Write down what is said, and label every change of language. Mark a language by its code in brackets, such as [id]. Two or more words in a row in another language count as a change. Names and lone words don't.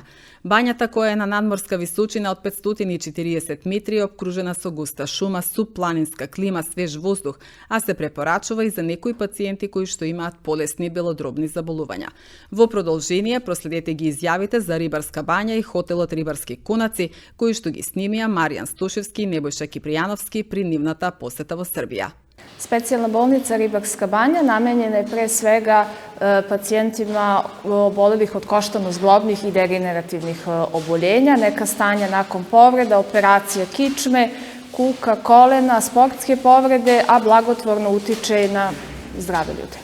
[mk] Бањата, која е на надморска височина од 540 метри, е обкружена со густа шума, субпланинска клима, свеж воздух, а се препорачува и за некои пациенти кои што имаат полесни белодробни заболувања. Во продолжение, проследете ги изјавите за Рибарска бања и хотелот Рибарски кунаци, кои што ги снимија Маријан Стушевски и Небојша Кипријановски при нивната посета во Србија. [sr] Specijalna bolnica Ribarska banja namenjena je pre svega pacijentima obolelih od koštano-zglobnih i degenerativnih oboljenja, neka stanja nakon povreda, operacija kičme, kuka, kolena, sportske povrede, a blagotvorno utiče na zdrave ljude.